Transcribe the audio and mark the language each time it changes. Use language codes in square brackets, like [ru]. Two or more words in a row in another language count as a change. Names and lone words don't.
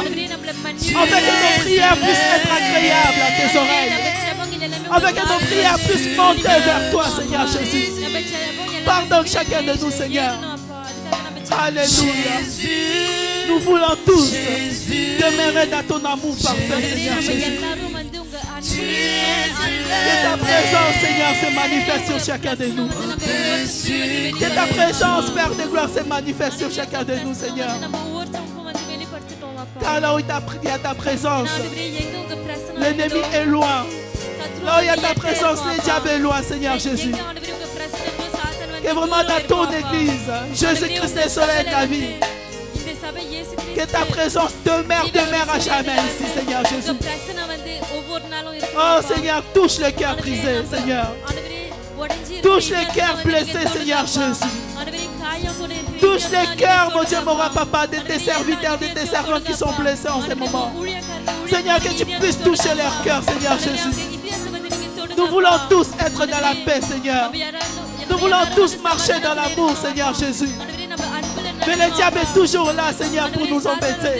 [fr] Afin que nos prières puissent être agréables à tes oreilles. Afin que nos prières puissent monter vers toi, Seigneur Jésus. Pardonne chacun de nous, Seigneur. Alléluia. Nous voulons tous demeurer dans ton amour parfait, Seigneur Jésus. [ta] எல்லாரும் வந்து உங்க அன்பு [fr] Que ta présence, Seigneur, se manifeste sur chacun de nous. Que ta présence, Père de gloire, se manifeste sur chacun de nous, Seigneur. [ta] நம்ம ஒவ்வொருத்தவங்களுக்கும் வந்து வெளிப்படுத்திட்டோம் அப்பா. [fr] Car là où il y a ta présence, [ta] ஆண்டவரே, எங்க உங்க பிரசன்னம் [fr] l'ennemi est loin. Là où il y a ta présence, le diable est loin, Seigneur Jésus. [ta] எங்க ஆண்டவரே உங்க பிரசன்னத்துல சாத்தான் வந்து [fr] Que vraiment dans ton église, Jésus-Christ est le soleil de la vie. [ta] இந்த சபை இயேசு [fr] Que ta présence demeure à jamais ici, Seigneur [ta] உங்க [fr] Jésus. [ta] பிரசன்னம் வந்து ஒவ்வொரு நாளும் இருக்கு. [fr] Oh Seigneur, touche le cœur brisé, Seigneur. [ta] ஆண்டவரே, உடைஞ்சி இருக்கிற [fr] Touche les [ta] இதயத்தை [fr] cœurs [ta] வந்து நீங்க [fr] blessés, Seigneur Jésus. [ta] ஆண்டவரே, காயத்தோட இருக்கிற [fr] Touche les [ta] இதயத்தை [fr] cœurs, [ta] நீங்க [fr] mon Dieu, mon roi, [ta] தொடுங்க. [fr] papa, de tes serviteurs, de tes servants qui sont blessés en ce moment. Seigneur, que tu puisses toucher leur cœur, Seigneur Jésus. Nous voulons tous être dans la paix, Seigneur. Nous voulons tous marcher dans l'amour, Seigneur Jésus. Mais le diable est toujours là, Seigneur, pour nous embêter.